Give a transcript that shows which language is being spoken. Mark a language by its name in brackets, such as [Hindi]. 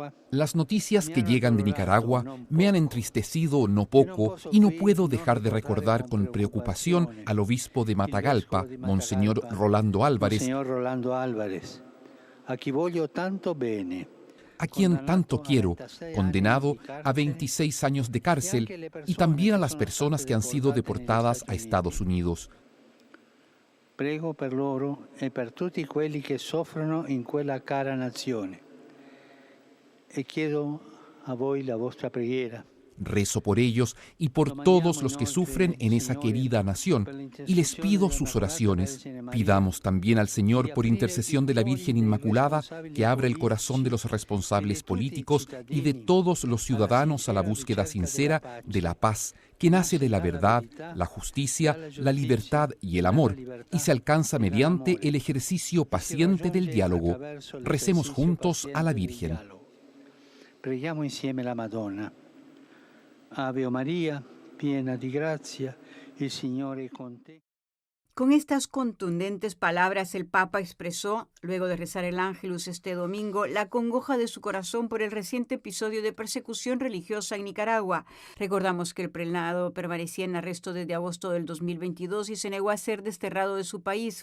[Spanish] Las noticias que llegan de Nicaragua me han entristecido no poco y no puedo dejar de recordar con preocupación al obispo de Matagalpa, Monseñor Rolando Álvarez, a quien tanto quiero, condenado a 26 años de cárcel, y también a las personas que han sido deportadas a Estados Unidos. [Italian] Prego per loro e per tutti quelli che soffrono in quella cara nazione. E chiedo a voi la vostra preghiera. [Spanish] Rezo por ellos y por todos los que sufren en esa querida nación, y les pido sus oraciones. Pidamos también al Señor, por intercesión de la Virgen Inmaculada, que abra el corazón de los responsables políticos y de todos los ciudadanos a la búsqueda sincera de la paz, que nace de la verdad, la justicia, la libertad y el amor, y se alcanza mediante el ejercicio paciente del diálogo. Recemos juntos a la Virgen. [Italian] Preghiamo insieme la Madonna. Ave María, piena di grazia, il Signore è con te. [Spanish] Con estas contundentes palabras, el Papa expresó, luego de rezar el Ángelus este domingo, la congoja de su corazón por el reciente episodio de persecución religiosa en Nicaragua. Recordamos que el prelado permanecía en arresto desde agosto del 2022 y se negó a ser desterrado de su país.